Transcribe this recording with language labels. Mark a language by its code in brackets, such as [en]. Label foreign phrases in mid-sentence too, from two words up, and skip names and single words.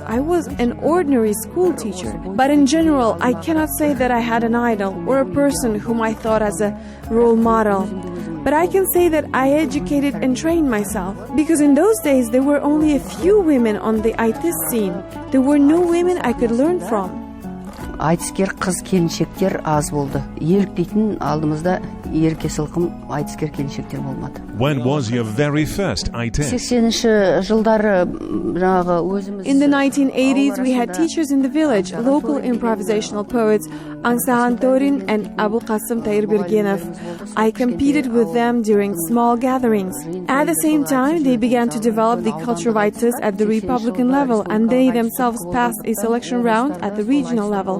[en] I was an ordinary school teacher. But in general, I cannot say that I had an idol or a person whom I thought as a role model. But I can say that I educated and trained myself, because in those days there were only a few women on the aitys scene. There were no women I could learn from. [kk] Айтыскер қыз келіншектер аз болды. Еліктейтін алдымызда ерке сылқым айтыскер келіншектер болмады. [en] When was your very first aitys? [kk] 80-ші жылдары жаңағы өзіміз... [en] In the 1980s, we had teachers in the village, local improvisational poets, Angsahan Torin and Abulqasım Tayirbergenov. I competed with them during small gatherings. At the same time, they began to develop the culture of aitys at the Republican level, and they themselves passed a selection round at the regional level.